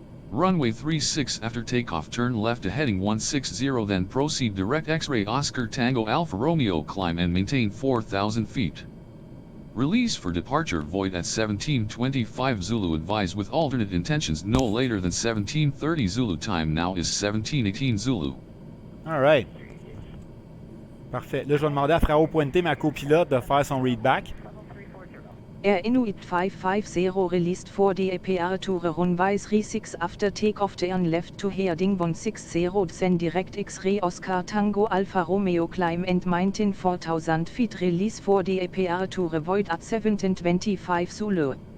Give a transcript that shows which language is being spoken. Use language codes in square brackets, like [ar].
[en] Runway 36 after takeoff turn left to heading 160 then proceed direct X-ray Oscar Tango Alpha Romeo climb and maintain 4,000 feet. Release for departure void at 17:25 Zulu advise with alternate intentions no later than 17:30 Zulu time now is 17:18 Zulu. Alright. [fr] Parfait. Là, je vais demander à Frao Puente, ma copilote, de faire son readback. [en] Air Inuit 550 released for the APR to runway 36 after takeoff turn left to heading 160 then direct X-ray Oscar Tango Alpha Romeo climb and maintain 4,000 feet release for the APR to avoid at 17:25 Zulu.